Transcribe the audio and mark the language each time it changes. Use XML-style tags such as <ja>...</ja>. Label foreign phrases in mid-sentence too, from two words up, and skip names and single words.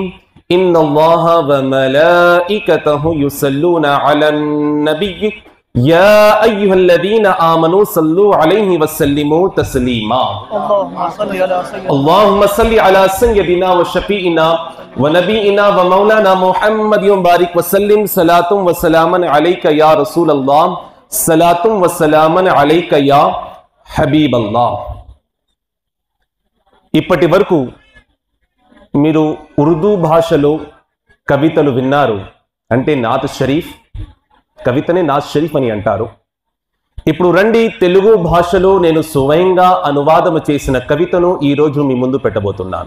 <ar>إن الله وملائكته يصلون على النبي يا أيها الذين آمنوا صلوا عليه وسلموا تسليما. اللهم صل على سيدنا وشفيعنا ونبينا ومولانا محمد وبارك وسلم. صلاة وسلاما عليك يا رسول الله. صلاة وسلاما عليك يا حبيب الله.</ar> <te>ఇప్పటి వరకు మీరు ఉర్దూ భాషలో కవితలు విన్నారు. అంటే నాత్ షరీఫ్, కవితనే నాత్ షరీఫ్ అని అంటారు. ఇప్పుడు రండి, తెలుగు భాషలో నేను స్వయంగా అనువాదము చేసిన కవితను ఈరోజు మీ ముందు పెట్టబోతున్నాను.</te>